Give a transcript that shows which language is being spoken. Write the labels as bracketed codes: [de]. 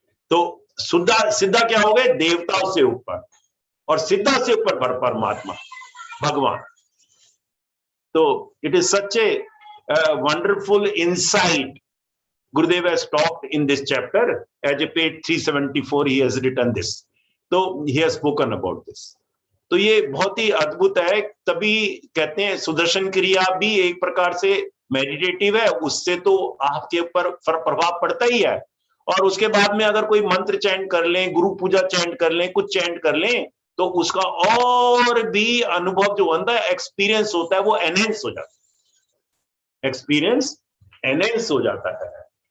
[hi] तो सिद्धा क्या हो गए? देवताओं से ऊपर, और सिद्धा से ऊपर परमात्मा भगवान। तो [en] It is such a wonderful insight Gurudev has talked in this chapter. As a page 374 he has written this, so he has spoken about this. [hi] तो ये बहुत ही अद्भुत है। तभी कहते हैं सुदर्शन क्रिया भी एक प्रकार से मेडिटेटिव है, उससे तो आपके ऊपर प्रभाव पड़ता ही है। और उसके बाद में अगर कोई मंत्र चैंट कर लें, गुरु पूजा चैंट कर लें, कुछ चैंट कर लें, तो उसका और भी अनुभव जो होता है, एक्सपीरियंस होता है, वो एनहेंस हो जाता है, एक्सपीरियंस एनहेंस हो जाता है।